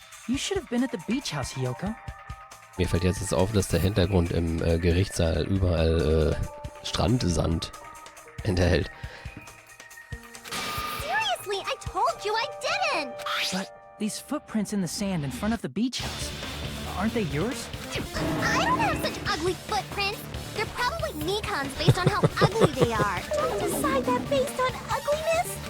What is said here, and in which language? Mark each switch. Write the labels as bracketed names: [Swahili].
[English] You should have been at the beach house, Hiyoko. [German] Mir fällt jetzt auf, dass der Hintergrund im Gerichtssaal überall Strandsand enthält. [English] Seriously, I told you I didn't. But these footprints in the sand in front of the beach house, aren't they yours? I don't have such ugly footprints. They're probably Nikon's based on how ugly they are. Don't decide that based on ugliness.